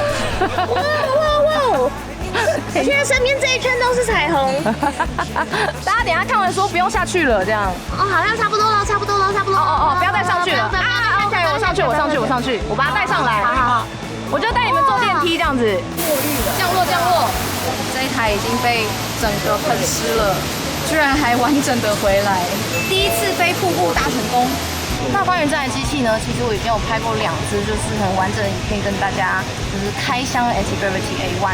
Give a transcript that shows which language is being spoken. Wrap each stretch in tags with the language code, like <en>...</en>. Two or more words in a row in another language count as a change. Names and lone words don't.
<zh>哇哇哇！現在身邊這一圈都是彩虹。大家等一下看完說不用下去了，這樣。哦，好像差不多了，差不多了，差不多了。哦，不要再上去了。啊 ，OK， 我上去，我把它帶上来。好，我就带你們坐電梯這樣子。降落。這一台已經被整個噴濕了，居然還完整的回來。第一次飛瀑布大成功。那關於這台機器呢，其實我已經有拍過2支，就是很完整的影片跟大家就是開箱 Anti-Gravity A1。</zh>